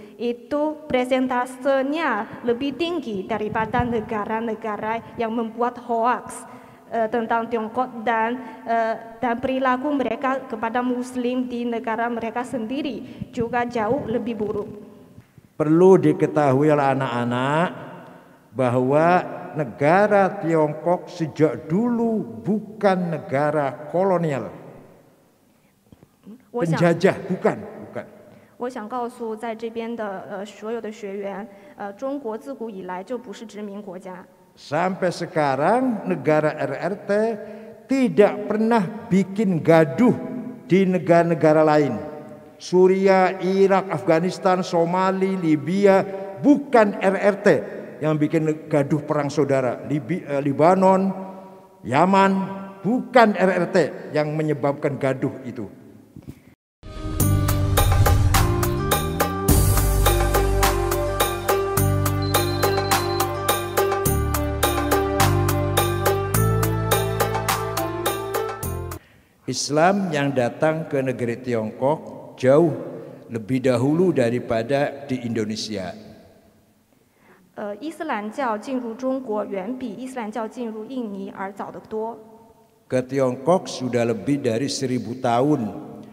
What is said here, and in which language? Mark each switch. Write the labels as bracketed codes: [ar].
[id] Itu presentasenya lebih tinggi daripada negara-negara yang membuat hoax tentang Tiongkok dan perilaku mereka kepada Muslim di negara mereka sendiri juga jauh lebih buruk. Perlu diketahui oleh anak-anak bahwa negara Tiongkok sejak dulu bukan negara kolonial, penjajah, bukan. [zh] 我想告诉在这边的所有的学员，中国自古以来就不是殖民国家。 [id] Sampai sekarang negara RRT tidak pernah bikin gaduh di negara-negara lain. Suriah, Irak, Afghanistan, Somali, Libya, bukan RRT yang bikin gaduh perang saudara. Libanon, Yaman, bukan RRT yang menyebabkan gaduh itu. Islam yang datang ke negeri Tiongkok jauh lebih dahulu daripada di Indonesia. [zh] 伊斯兰教进入中国远比伊斯兰教进入印尼而早得多。 [id] Ke Tiongkok sudah lebih dari 1000 tahun.